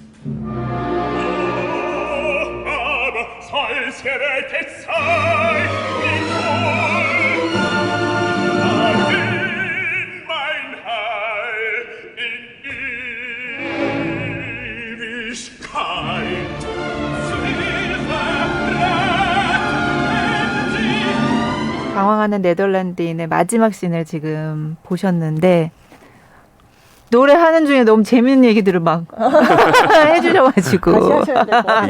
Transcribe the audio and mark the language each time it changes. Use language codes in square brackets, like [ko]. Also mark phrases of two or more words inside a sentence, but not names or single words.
[de] Aber soll's gerettet sein, wie voll, darin mein Heil in Ewigkeit. [ko] 방황하는 네덜란드인의 마지막 씬을 지금 보셨는데 노래하는 중에 너무 재밌는 얘기들을 막 해주셔가지고 다시 하셔야 될 것 같아요.